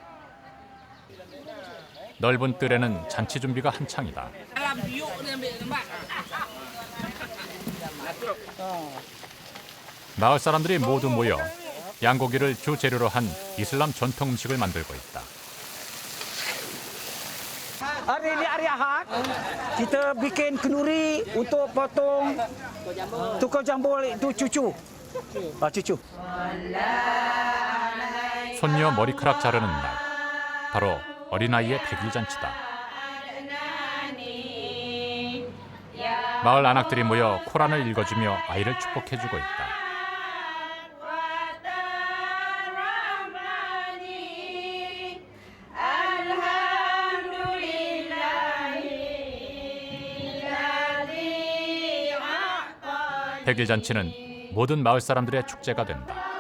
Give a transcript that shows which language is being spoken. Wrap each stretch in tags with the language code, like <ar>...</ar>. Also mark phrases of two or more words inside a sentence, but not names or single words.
<ko>넓은 뜰에는 잔치 준비가 한창이다. 마을 사람들이 모두 모여 양고기를 주 재료로 한 이슬람 전통 음식을 만들고 있다.</ko> <ms>Hari ini hari Ahad, kita bikin kenduri untuk potong tukar jambul itu cucu. cucu.</ms> <ko>손녀 머리카락 자르는 날, 바로 어린아이의 100일 잔치다. 마을 안악들이 모여 코란을 읽어주며 아이를 축복해주고 있다. 백일 잔치는 모든 마을 사람들의 축제가 된다.</ko>